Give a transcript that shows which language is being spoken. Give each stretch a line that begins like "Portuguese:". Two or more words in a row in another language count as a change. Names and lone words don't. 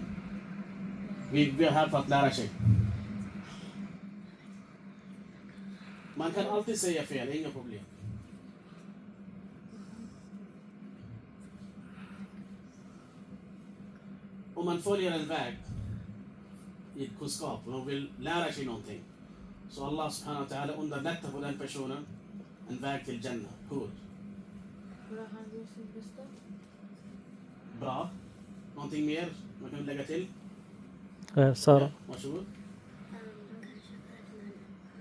Swedish: Vi är här för att lära sig. Man kan alltid säga fel, det är inget problem. Om man följer en väg i kunskap och man vill lära sig någonting, så
Arabic: الله سبحانه وتعالى
Swedish: underlättar för den personen en väg till Jannah. Hur? Bra. Någonting mer man kan lägga till? Sara. Varsågod.